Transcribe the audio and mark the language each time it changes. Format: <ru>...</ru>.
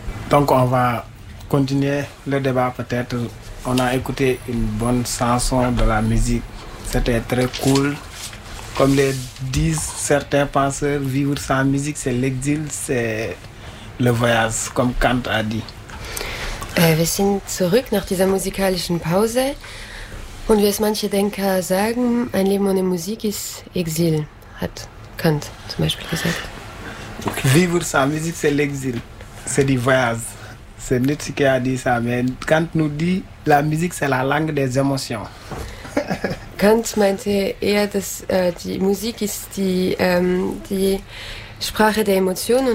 <fr>Donc on va continuer le débat peut-être. On a écouté une bonne chanson de la musique. C'était très cool. Comme le disent certains penseurs, vivre sans musique, c'est l'exil, c'est le voyage, comme Kant a dit.</fr> <de>Wir sind zurück nach dieser musikalischen Pause. Und wie es manche Denker sagen, ein Leben ohne Musik ist Exil, hat Kant zum Beispiel gesagt. Okay.</de> <fr>Vivre sans musique, c'est l'exil. C'est du voyage. C'est Nietzsche qui a dit ça. Mais Kant nous dit, la musique, c'est la langue des émotions.</fr> <de>Kant meinte eher, dass die Musik ist die, die Sprache der Emotionen.</de>